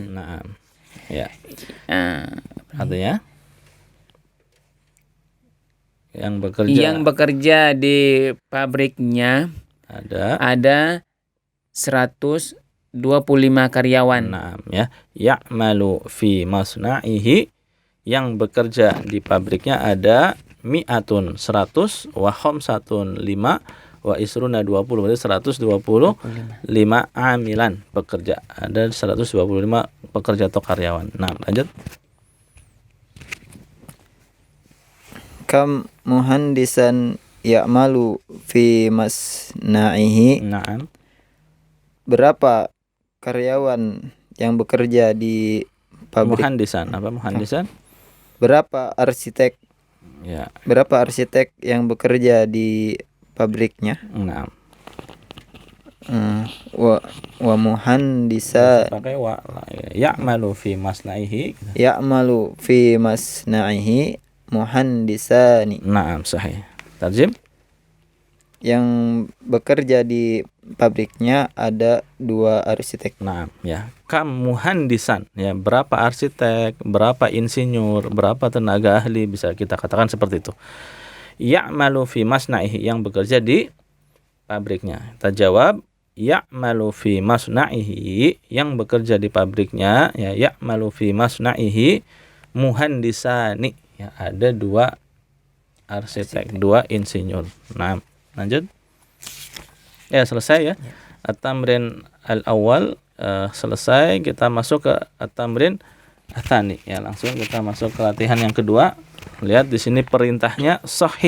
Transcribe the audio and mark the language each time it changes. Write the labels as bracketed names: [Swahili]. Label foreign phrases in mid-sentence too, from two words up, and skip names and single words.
[Indonesian] Nah, ya. Artinya yang bekerja di pabriknya ada 125 karyawan. Nah, ya. [Arabic] يعمل في مصنعه, [Indonesian] yang bekerja di pabriknya ada mi'atun 100, [Arabic] وخمسة [Indonesian] 5, [Arabic] وعشرون [Indonesian] 20, berarti 125 amilan pekerja. Ada 125 pekerja atau karyawan. Nah, lanjut. [Arabic] كم مهندسا يعمل في مصنعه. [Indonesian] Naam. Berapa karyawan yang bekerja di pabrik? Muhandisan, apa muhandisan? Berapa arsitek? Ya. Berapa arsitek yang bekerja di pabriknya? Naam. [Arabic] ومهندسا Pakai wa. يعمل في مصنعه. يعمل في مصنعه مهندسان. [Indonesian] Naam, sahih. Tarjim. Yang bekerja di pabriknya ada 2 arsitek. Nah, ya. [Arabic] كم مهندسا, [Indonesian] ya, berapa arsitek, berapa insinyur, berapa tenaga ahli, bisa kita katakan seperti itu. [Arabic] يعمل في مصنعه, [Indonesian] yang bekerja di pabriknya. Kita jawab [Arabic] يعمل في مصنعه, [Indonesian] yang bekerja di pabriknya, ya, [Arabic] يعمل في مصنعه مهندسان, [Indonesian] ya, ada 2 arsitek, 2 insinyur. Nah, lanjut. Ya, selesai ya. [Arabic] التمرين الأول [Indonesian] selesai, kita masuk ke [Arabic] التمرين الثاني. [Indonesian] Ya, langsung kita masuk ke latihan yang kedua. Lihat di sini perintahnya sahih.